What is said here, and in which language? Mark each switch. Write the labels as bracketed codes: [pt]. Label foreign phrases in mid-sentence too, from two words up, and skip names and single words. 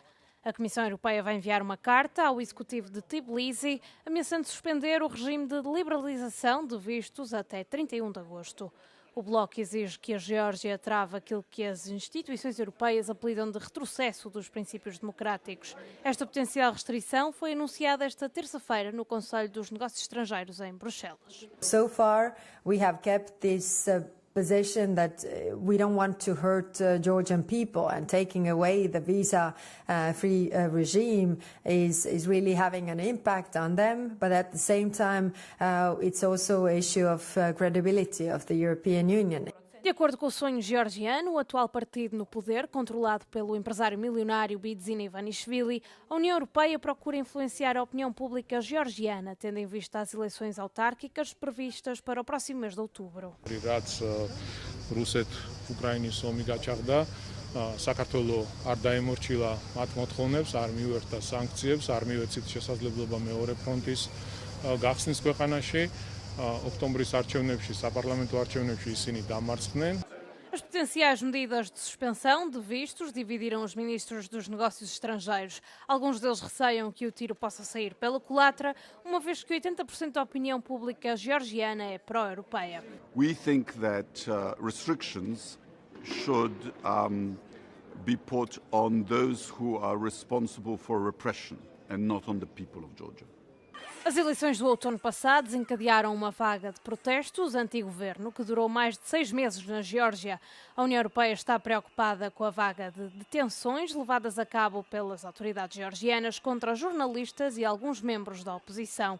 [pt] A Comissão Europeia vai enviar uma carta ao executivo de Tbilisi, ameaçando suspender o regime de liberalização de vistos até 31 de agosto. O Bloco exige que a Geórgia trave aquilo que as instituições europeias apelidam de retrocesso dos princípios democráticos. Esta potencial restrição foi anunciada esta terça-feira no Conselho dos Negócios Estrangeiros em Bruxelas. [en] So far, we have kept this position that we don't want to hurt Georgian people, and taking away the visa-free regime is really having an impact on them. But at the same time, it's also an issue of credibility of the European Union. [pt] De acordo com o sonho georgiano, o atual partido no poder, controlado pelo empresário milionário Bidzina Ivanishvili, a União Europeia procura influenciar a opinião pública georgiana, tendo em vista as eleições autárquicas previstas para o próximo mês de outubro. [ka] საქართველო არ დაემორჩილა მათ მოთხოვნებს, არ მიუერთა სანქციებს, არ მიუეცით შესაძლებლობა მეორე ფრონტის გახსნის ქვეყანაში. ოქტომბრის არჩევნებში, საპარლამენტო არჩევნებში ისინი დამარცხდნენ. [pt] As potenciais medidas de suspensão de vistos dividiram os ministros dos negócios estrangeiros. Alguns deles receiam que o tiro possa sair pela culatra, uma vez que 80% da opinião pública georgiana é pró-europeia. [en] We think that restrictions should be put on those who are responsible for repression. and not on the people of Georgia. [pt] As eleições do outono passado desencadearam uma vaga de protestos anti-governo que durou mais de 6 meses na Geórgia. A União Europeia está preocupada com a vaga de detenções levadas a cabo pelas autoridades georgianas contra jornalistas e alguns membros da oposição.